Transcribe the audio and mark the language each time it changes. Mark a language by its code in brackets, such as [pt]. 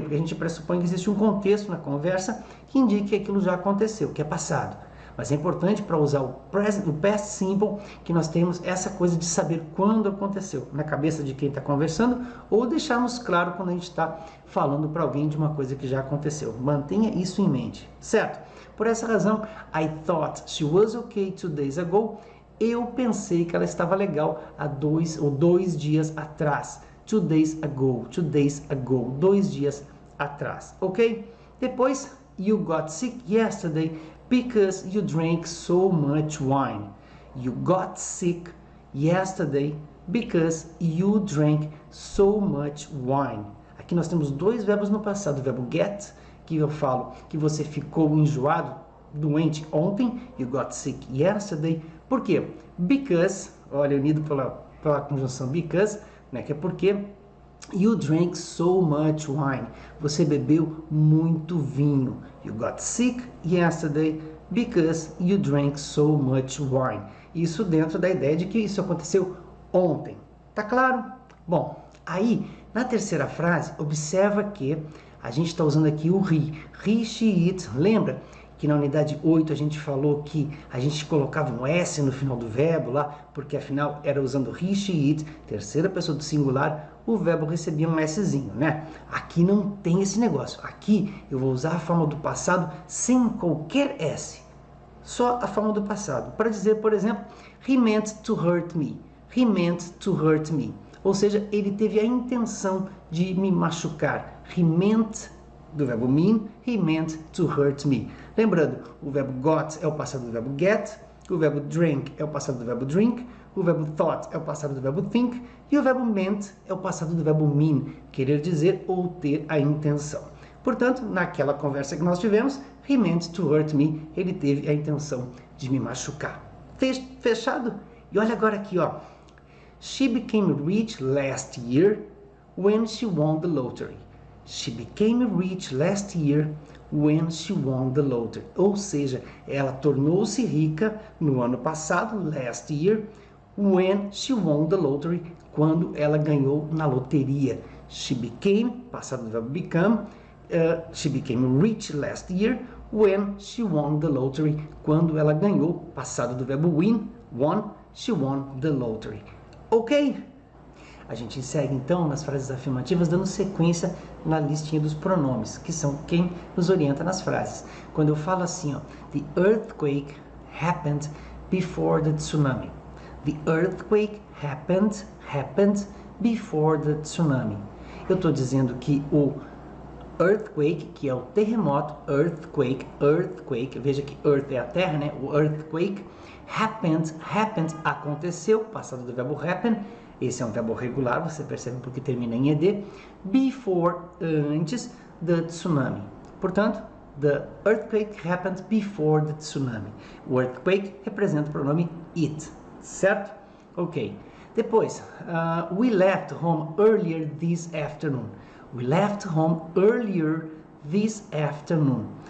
[pt] Porque a gente pressupõe que existe um contexto na conversa que indique que aquilo já aconteceu, que é passado. Mas é importante para usar o past simple que nós temos essa coisa de saber quando aconteceu, na cabeça de quem está conversando, ou deixarmos claro quando a gente está falando para alguém de uma coisa que já aconteceu. Mantenha isso em mente, certo? Por essa razão, [en] I thought she was okay 2 days ago. [pt] Eu pensei que ela estava legal há 2 dias atrás. [en] 2 days ago, [pt] 2 dias atrás, ok? [en] Depois, you got sick yesterday because you drank so much wine. You got sick yesterday because you drank so much wine. [pt] Aqui nós temos 2 verbos no passado, o verbo get, que eu falo que você ficou enjoado, doente ontem, [en] you got sick yesterday. [pt] Por quê? [en] Because, [pt] olha, unido pela conjunção [en] because, [pt] né, que é porque [en] you drank so much wine. [pt] Você bebeu muito vinho. [en] You got sick yesterday because you drank so much wine. [pt] Isso dentro da ideia de que isso aconteceu ontem. Tá claro? Bom, aí na terceira frase, observa que a gente está usando aqui o he. He, she, it. Lembra que na unidade 8 a gente falou que a gente colocava um S no final do verbo lá, porque afinal era usando he, she, it, terceira pessoa do singular, o verbo recebia um Szinho, né? Aqui não tem esse negócio. Aqui eu vou usar a forma do passado sem qualquer S. Só a forma do passado. Para dizer, por exemplo, [en] he meant to hurt me. He meant to hurt me. [pt] Ou seja, ele teve a intenção de me machucar. [en] He meant, [pt] do verbo [en] mean, he meant to hurt me. [pt] Lembrando, o verbo got é o passado do verbo get, o verbo drink é o passado do verbo drink, o verbo thought é o passado do verbo think, e o verbo meant é o passado do verbo mean, querer dizer ou ter a intenção. Portanto, naquela conversa que nós tivemos, [en] he meant to hurt me, [pt] ele teve a intenção de me machucar. Fechado? E olha agora aqui, ó. [en] She became rich last year when she won the lottery. She became rich last year when she won the lottery. [pt] Ou seja, ela tornou-se rica no ano passado, [en] last year, when she won the lottery, [pt] quando ela ganhou na loteria. [en] She became, [pt] passado do verbo [en] become, she became rich last year when she won the lottery, [pt] quando ela ganhou, [en] passado do verbo win, won, she won the lottery. Ok? [pt] A gente segue então nas frases afirmativas dando sequência na listinha dos pronomes, que são quem nos orienta nas frases. Quando eu falo assim, ó, [en] the earthquake happened before the tsunami. The earthquake happened before the tsunami. [pt] Eu estou dizendo que o earthquake, que é o terremoto, earthquake, veja que earth é a terra, né? O earthquake, happened, aconteceu, passado do verbo happen, esse é um verbo regular, você percebe porque termina em ed, before, antes, the tsunami. Portanto, [en] the earthquake happened before the tsunami. [pt] O earthquake representa o pronome it, certo? Ok. Depois, [en] we left home earlier this afternoon. We left home earlier this afternoon.